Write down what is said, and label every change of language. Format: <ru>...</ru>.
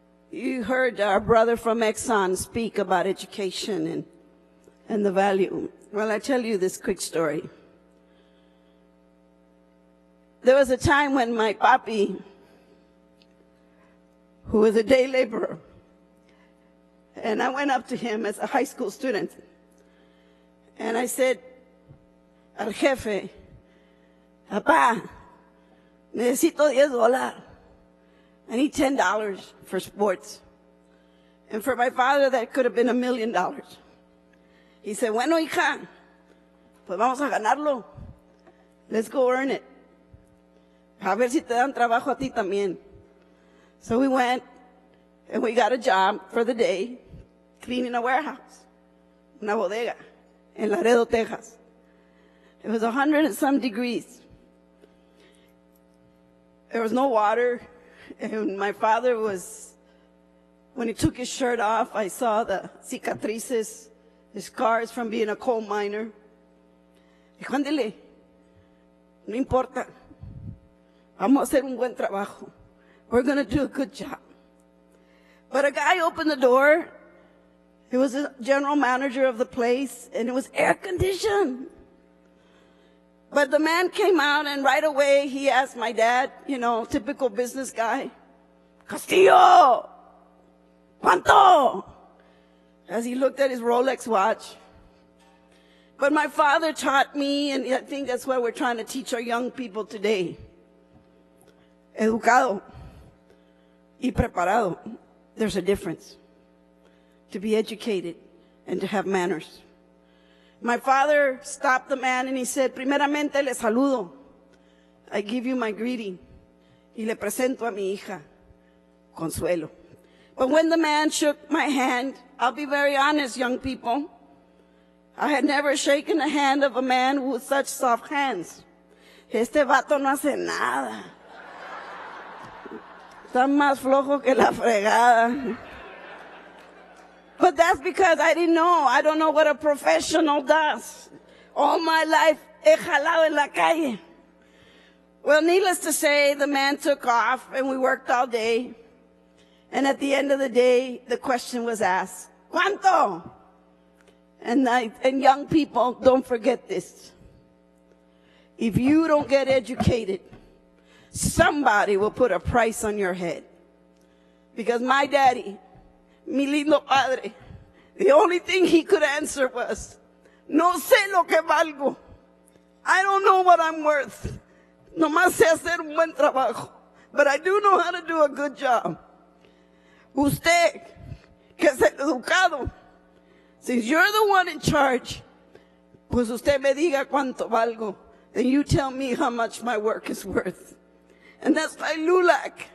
<en>You heard our brother from Exxon speak about education and the value. Well, I tell you this quick story. There was a time when my papi who was a day laborer. And I went up to him as a high school student. And I said,</en> <es>al jefe, papá, necesito $10.</es> <en>I need $10 for sports. And for my father, that could have been $1 million.</en> <es>He said, bueno, hija, pues vamos a ganarlo.</es> <en>Let's go earn it.</en> <es>A ver si te dan trabajo a ti también.</es> <en>So we went, and we got a job for the day, cleaning a warehouse,</en> <es>una bodega,</es> <en>in Laredo, Texas. It was 100 and some degrees. There was no water, and my father was, when he took his shirt off, I saw the</en> <es>cicatrices,</es> <en>the scars from being a coal miner.</en> <es>Dijo, ándele, no importa, vamos a hacer un buen trabajo.</es> <en>We're going to do a good job. But a guy opened the door. He was the general manager of the place, and it was air conditioned. But the man came out, and right away he asked my dad, you know, typical business guy, Castillo,</en> <es>¿cuánto?</es> <en>As he looked at his Rolex watch. But my father taught me, and I think that's what we're trying to teach our young people today.</en> <es>Educado y preparado.</es> <en>There's a difference. To be educated and to have manners. My father stopped the man and he said,</en> <es>primeramente le saludo.</es> <en>I give you my greeting.</en> <es>Y le presento a mi hija, Consuelo.</es> <en>But when the man shook my hand, I'll be very honest, young people, I had never shaken the hand of a man with such soft hands.</en> <es>Este vato no hace nada. Está más flojo que la fregada.</es> <en>But that's because I didn't know. I don't know what a professional does. All my life,</en> <es>he jalado en la calle.</es> <en>Well, needless to say, the man took off and we worked all day. And at the end of the day, the question was asked,</en> <es>¿cuánto?</es> <en>And young people, don't forget this. If you don't get educated, somebody will put a price on your head. Because my daddy,</en> <es>mi lindo padre,</es> <en>the only thing he could answer was,</en> <es>no sé lo que valgo.</es> <en>I don't know what I'm worth.</en> <es>Nomás sé hacer un buen trabajo.</es> <en>But I do know how to do a good job.</en> <es>Usted, que es el educado,</es> <en>since you're the one in charge,</en> <es>pues usted me diga cuánto valgo.</es> <en>Then you tell me how much my work is worth. And that's my LULAC.</en>